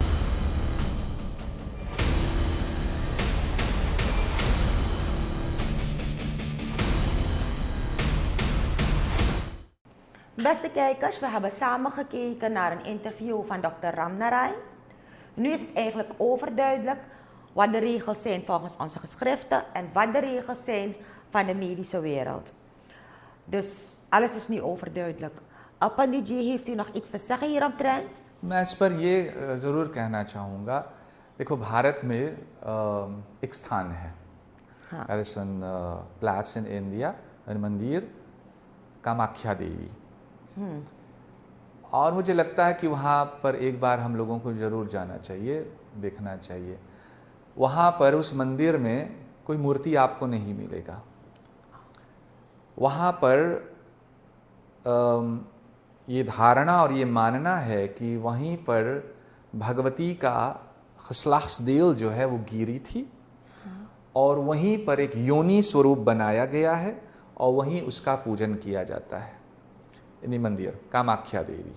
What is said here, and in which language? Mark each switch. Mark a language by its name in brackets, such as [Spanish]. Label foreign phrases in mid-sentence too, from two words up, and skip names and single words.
[Dutch] Beste kijkers, we hebben samen gekeken naar een interview van Dr. Ramnarain. Nu is het eigenlijk overduidelijk wat de regels zijn volgens onze geschriften en wat de regels zijn van de medische wereld. Dus alles is nu overduidelijk. Pandit ji, heeft u nog iets te zeggen hieromtrent? [Hindi] मैं इस पर ये ज़रूर कहना चाहूँगा, देखो भारत में एक स्थान है, [English] there is an place in India, a [Hindi] मंदिर कामाख्या देवी, और मुझे लगता है कि वहाँ पर एक बार हम लोगों को ज़रूर जाना चाहिए, देखना चाहिए। वहाँ पर उस मंदिर में कोई मूर्ति आपको नहीं मिलेगा। वहाँ पर ये धारणा और ये मानना है कि वहीं पर भगवती का खसलासदेल जो है वो गिरी थी और वहीं पर एक योनि स्वरूप बनाया गया है और वहीं उसका पूजन किया जाता है, यानी मंदिर कामाख्या देवी।